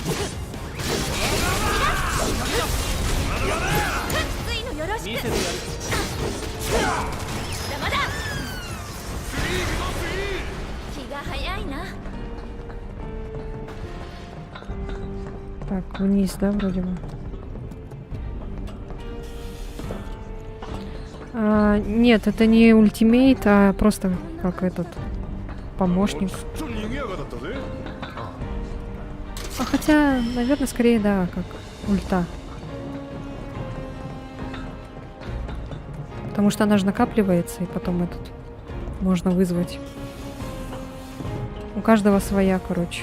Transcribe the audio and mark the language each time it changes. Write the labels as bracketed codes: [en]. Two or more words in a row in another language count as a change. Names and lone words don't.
[ja] 見せてやる。まだ気が早いな。 [ru] Так, вниз, да, вроде бы? Нет, это не ультимейт, а просто как этот помощник. [ja] ちょっと賑やかだったぜ。 [ru] А хотя, наверное, скорее, да, как ульта. Потому что она же накапливается, и потом этот можно вызвать. У каждого своя, короче.